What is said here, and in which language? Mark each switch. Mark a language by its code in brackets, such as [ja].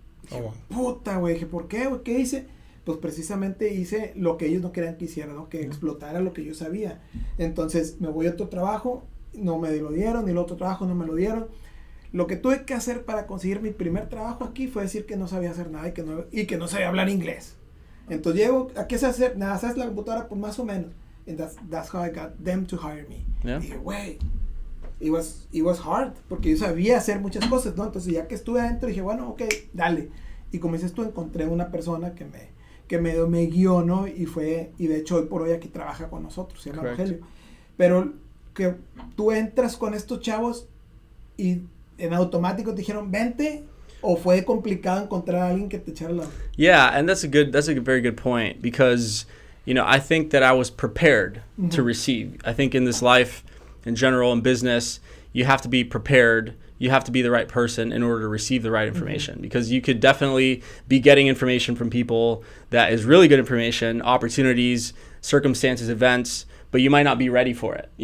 [es] Dije, puta, güey, dije, ¿por qué, güey? ¿Qué hice? Pues precisamente hice lo que ellos no querían que hiciera, ¿no? Que explotara lo que yo sabía. Entonces me voy a otro trabajo, no me lo dieron, y el otro trabajo no me lo dieron. Lo que tuve que hacer para conseguir mi primer trabajo aquí fue decir que no sabía hacer nada y que no sabía hablar inglés. Entonces llego, ¿a qué sé hacer? Nada, ¿sabes la computadora? Pues más o menos. [en] And that's how I got them to hire me. Yeah. [es] Y dije, güey, [en] it was hard, [es] porque yo sabía hacer muchas cosas, ¿no? Entonces ya que estuve adentro dije, bueno, ok, dale. Y como dices tú, encontré una persona que me guió, ¿no? Y de hecho hoy por hoy aquí trabaja con nosotros, se llama Rogelio. Pero que tú entras con estos chavos y en automático te dijeron, vente, o fue complicado encontrar a alguien que te echara la... [en] Yeah, and that's a very good point, because, I think that I was prepared to receive. I think in this life, in general, in business, you have to be prepared. You have to be the right person in order to receive the right information, because you could definitely be getting information from people that is really good information, opportunities, circumstances, events, but you might not be ready for it.